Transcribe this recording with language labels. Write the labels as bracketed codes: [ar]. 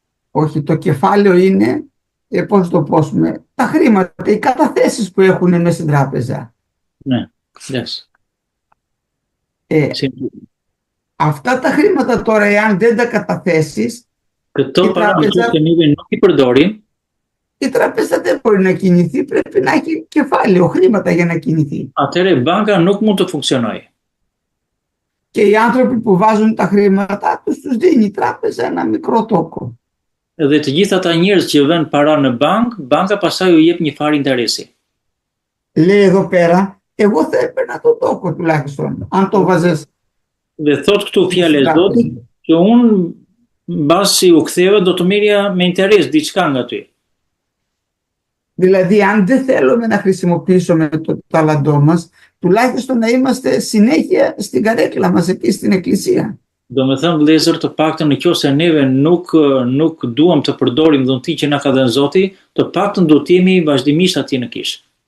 [el] Όχι, το κεφάλαιο είναι, πώς το πούμε, τα χρήματα, οι καταθέσεις που έχουν μέσα στην τράπεζα. Ναι, yes. Αυτά τα χρήματα τώρα, εάν δεν τα καταθέσεις, [sq] Këto para që neve nuk i përdorim, [el] η τράπεζα δεν μπορεί να κινηθεί, πρέπει να έχει κεφάλαιο, χρήματα για να κινηθεί. [sq] Atëre banka nuk mund të funksionojë. [el] Και οι άνθρωποι που βάζουν τα χρήματά τους, τους δίνει η τράπεζα ένα μικρό τόκο. [sq] Dhe të gjithë ata njerëz që vënë para në banka pastaj u jep një farë interesi. [el] Λέει εδώ πέρα, εγώ θα έπαιρνα το τόκο τουλάχιστον, αν το βάζες. [sq] Dhe thot këtu fjalë e Zotit që unë mbasi u ktheva do të merrja me interes diçka nga ty. [el] Δηλαδή, αν δεν θέλουμε να χρησιμοποιήσουμε το ταλαντό μας, τουλάχιστον να είμαστε συνέχεια στην καρέκλα μας, εκεί στην εκκλησία. [sq] Do me thënë vëllezër, të paktën nëse neve nuk duam të përdorim dhuntin që na ka dhënë Zoti, të paktën do të jemi vazhdimisht atje në kish.